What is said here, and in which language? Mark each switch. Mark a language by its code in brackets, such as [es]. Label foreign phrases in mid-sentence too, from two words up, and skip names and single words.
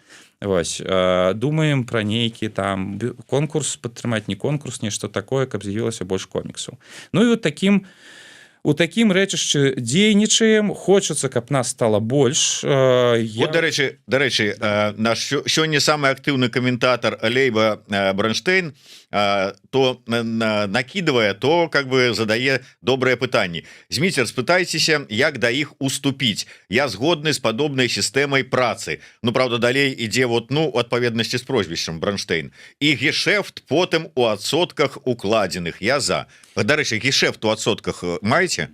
[be] Вось, думаем пра нейкі там конкурс, падтрымаць не конкурс, нешта такое, каб з'явілася больш коміксаў. Ну і вот такім у такім рэчышчы дзейнічаем, хочацца, каб нас стала больш. Вот, дарэчы, наш сёння самы актыўны каментатор Лейба Бронштейн [ru] то накидывае, то как бы [be] задае добрыя пытанні. Зміцер, спытайцеся, як да іх уступіць. Я згодны з падобнай сістэмай працы. Ну, правда, далей ідзе вот, ну, у адпаведнасці з прозвішчам Бронштейн. І гешэфт потым у адсотках укладзеных. Я за. Дарэчы, гешэфт у адсотках маеце?